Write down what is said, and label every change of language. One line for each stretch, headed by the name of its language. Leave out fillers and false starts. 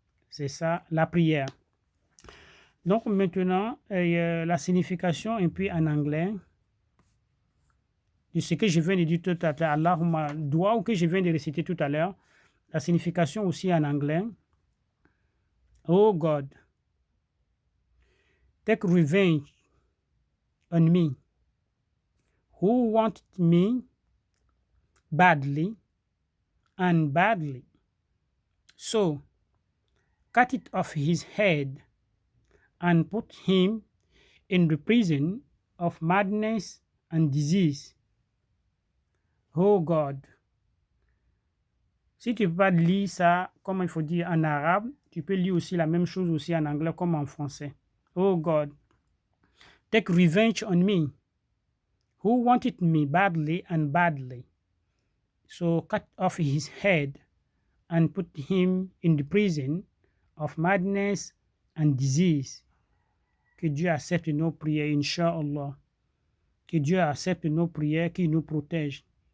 French: C'est ça la prière. Donc maintenant, la signification un peu en anglais de ce que je viens de dire tout à l'heure, Allahumma, dua ou que je viens de réciter tout à l'heure, la signification aussi en anglais.
English: Oh God, take revenge on me who wanted me badly and badly. So cut it off his head and put him in the prison of madness and disease. Oh God.
French: Si tu ne peux pas lire ça, comme il faut dire en arabe, tu peux lire aussi la même chose aussi en anglais comme en français.
English: Oh God, take revenge on me, who wanted me badly and badly. So cut off his head and put him in the prison of madness and disease.
French: Que Dieu accepte nos prières, Inch'Allah. Que Dieu accepte nos prières, qu'il nous protège.